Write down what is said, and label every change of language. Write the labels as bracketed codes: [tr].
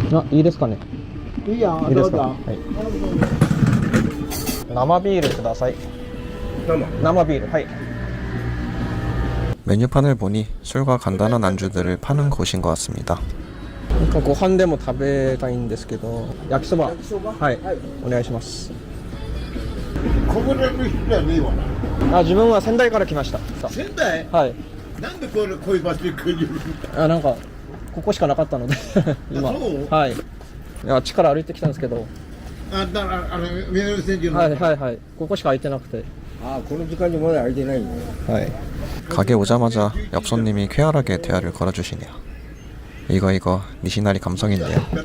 [ja] 이ですかね?いいよ、どうぞ。生ビールください。生ビール、はい。 [ko] 메뉴판을 보니 술과 간단한 안주들을 파는 곳인 것 같습니다. [ja] ご飯でも食べたいんですけど、焼きそば、はい、お願いします。ここでの人はねえわな。自分は仙台から来ました。仙台？はい。なんでこういう場所に来るの？なんかここしかなかったので今。はい。あっちから歩いてきたんですけど。だから南千住の。はいはいはい。ここしか空いてなくて。この時間にまだ空いてないね。はい. [ko] 가게 오자마자 옆 손님이 쾌활하게 대화를 걸어주시네요. 이거 니시나리 감성인데요.